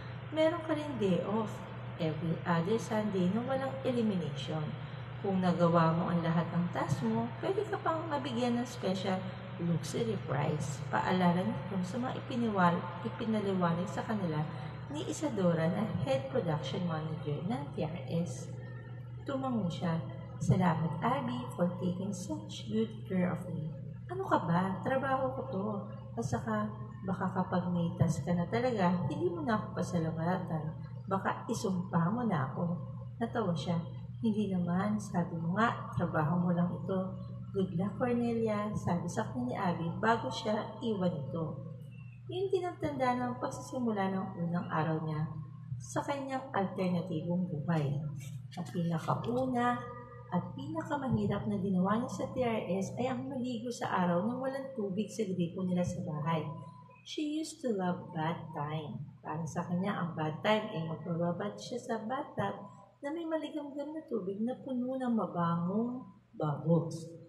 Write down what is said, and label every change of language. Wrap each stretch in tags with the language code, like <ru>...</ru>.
<tl>Meron ka rin</tl> <en>day off every other Sunday</en> <tl>na walang elimination. Kung nagawa mo ang lahat ng task mo, pwede ka pang mabigyan ng</tl> <en>special luxury prize.</en> <tl>Paalala nito sa mga ipinaliwanag sa kanila ni Isadora na head production manager ng TRS. Tumango siya.</tl> <en>Salamat, Abby, for taking such good care of me.</en> <tl>Ano ka ba? Trabaho ko to. At saka, baka kapag may task ka na talaga, hindi mo na ako pasalamatan. Baka isumpa mo na ako. Natawa siya. Hindi naman, sabi mo nga, trabaho mo lang ito.</tl> <en>Good luck,</en> <tl>Cornelia, sabi sa akin ni Abby bago siya iwan ito. Yun din ang tanda ng pagsisimula ng unang araw niya sa kanyang alternatibong buhay. Ang pinakauna at pinakamahirap na ginawa niya sa TRS ay ang maligo sa araw nang walang tubig sa gripo nila sa bahay.</tl> <en>She used to love bath time.</en> <tl>Para sa kanya, ang bath time ay magbababad siya sa bathtub na may maligamgam na tubig na puno ng mabangong bubbles.</tl>